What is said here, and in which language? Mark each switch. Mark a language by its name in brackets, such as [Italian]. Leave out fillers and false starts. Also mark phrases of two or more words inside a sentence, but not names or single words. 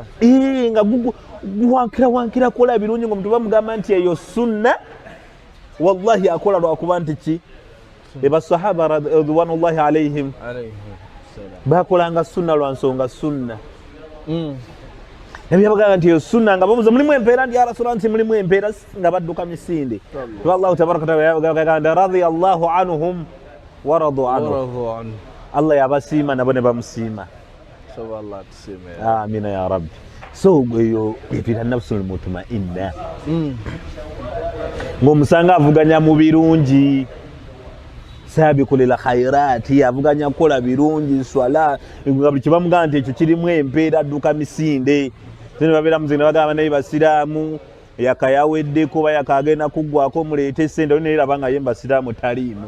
[Ganda] nga wankira kola birungi nga omuntu bamugamba nti eyo sunna wallahi akola lwakuba nti ki basahaba [Arabic] رضوان الله عليهم [Ganda] bakolanga sunna lwa nsonga sunna nabyabagamba nti eyo sunna nga babuza mulimu empeera ndi [Arabic] يا رسول الله [Ganda] nti mulimu empeera nga badduka misinde kuba [Arabic] الله تبارك تعالى رضي الله عنهم ورضوا عنه, [Ganda] Allah yabasiima nabo ne bamusiima. [Arabic] آمين يا ربي. [Ganda] So eyo etuyita [Arabic] النفس المطمئنة [Ganda] ng'omusanga avuganya mu birungi [Arabic] سابق الخيرات, [Ganda] avuganya kukola birungi swala nga buli kibamugamba nti ekyo kirimu empeera adduka misinde zino babeera muzina bagamba naye basiraamu yakayaweddeko bayakagenda kuggwako muleete essente oli neraba nga ye mbasiraamu taliimu